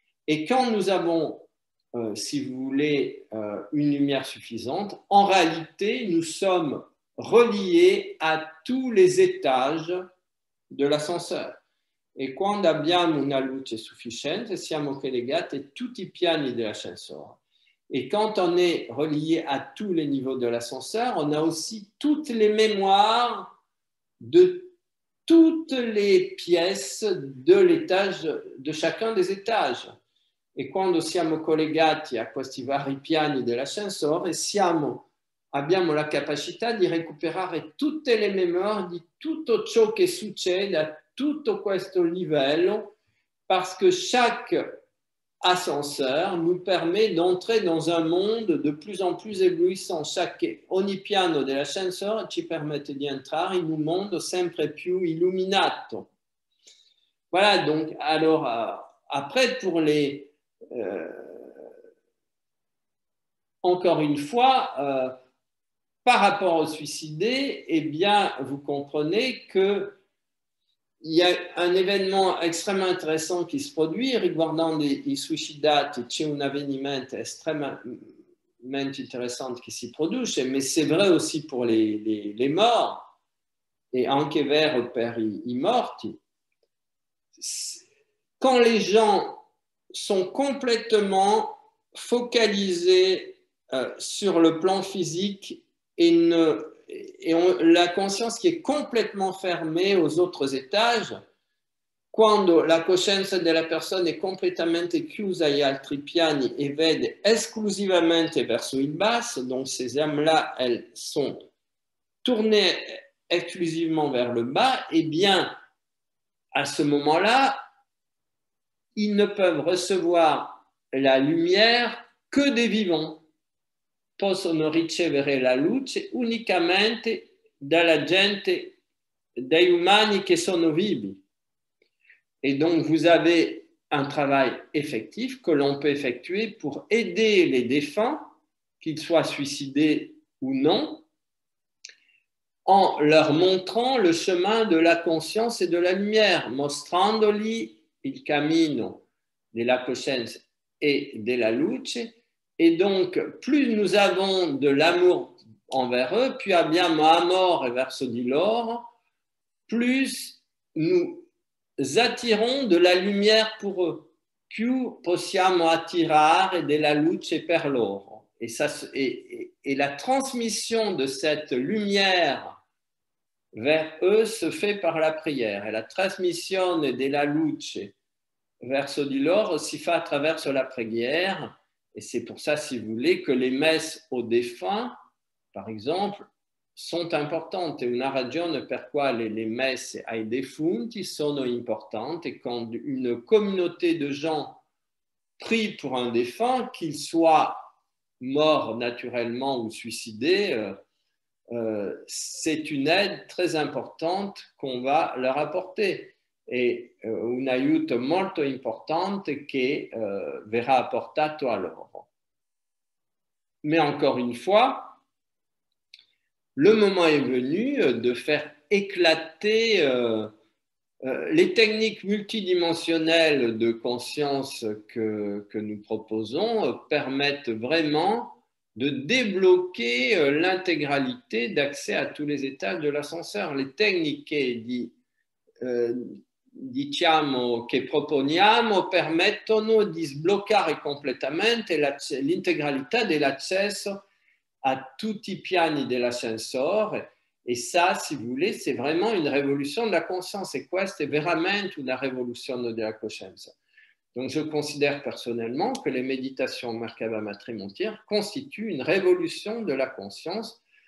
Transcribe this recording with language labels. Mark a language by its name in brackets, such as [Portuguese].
[French] Et quand nous avons, si vous voulez, une lumière suffisante, en réalité, nous sommes reliés à tous les étages de l'ascenseur. [Italian] E quando abbiamo una luce sufficiente, siamo collegati a tutti i piani dell'ascensore. [French] Et quand on est relié à tous les niveaux de l'ascenseur, on a aussi toutes les mémoires de toutes les pièces de l'étage, de chacun des étages. [Italian] E quando siamo collegati a questi vari piani dell'ascensore, abbiamo la capacità di recuperare tutte le memorie di tutto ciò che succede a tutto questo livello, [French] parce que chaque ascenseur nous permet d'entrer dans un monde de plus en plus éblouissant. [Italian] Ogni piano dell'ascensore ci permette di entrare in un mondo sempre più illuminato. [French] Voilà, donc, alors, après, pour les... encore une fois, par rapport aux suicidés, eh bien, vous comprenez qu'il y a un événement extrêmement intéressant qui se produit. [Italian] Riguardant i suicidati, c'è un avvenimento estremamente interessante che si produce, [French] mais c'est vrai aussi pour les morts, [Italian] et anche vero per i morti. [French] Quand les gens sont complètement focalisés sur le plan physique et la conscience qui est complètement fermée aux autres étages, [Italian] quando la coscienza della persona è completamente chiusa agli altri piani e vede esclusivamente verso il basso, [French] donc ces âmes-là, elles sont tournées exclusivement vers le bas, eh bien, à ce moment-là, ils ne peuvent recevoir la lumière que des vivants. [Italian] Possono ricevere la luce unicamente dalla gente, dagli umani che sono vivi. [French] Et donc, vous avez un travail effectif que l'on peut effectuer pour aider les défunts, qu'ils soient suicidés ou non, en leur montrant le chemin de la conscience et de la lumière, [Italian] mostrandoli il cammino della coscienza e della luce. [French] Et donc, plus nous avons de l'amour envers eux, [Italian] più abbiamo amore verso di loro, [French] plus nous attirons de la lumière pour eux, [Italian] più possiamo attirare della luce per loro. Et la transmission de cette lumière vers eux se fait par la prière. Et la trasmissione della luce verso di loro si fa attraverso la preghiera. [French] Et c'est pour ça, si vous voulez, que les messes aux défunts, par exemple, sont importantes. [Italian] Et una ragione per quale le messe ai defunti sono importanti. [French] Et quand une communauté de gens prient pour un défunt, qu'il soit mort naturellement ou suicidé, c'est une aide très importante qu'on va leur apporter. [Italian] E un aiuto molto importante che verrà apportato a loro. [French] Mais encore une fois, le moment est venu de faire éclater les techniques multidimensionnelles de conscience que nous proposons permettent vraiment de débloquer l'intégralité d'accès à tous les étages de l'ascenseur. [Italian] Les techniques diciamo che proponiamo permettono di sbloccare completamente l'integralità dell'accesso a tutti i piani dell'ascensore. [French] Et ça, si vous voulez, c'est vraiment une révolution de la conscience. [Italian] Et questa è veramente una rivoluzione della coscienza. [French] Donc, je considère personnellement que les méditations Merkaba Matrimontière constituent une révolution de la conscience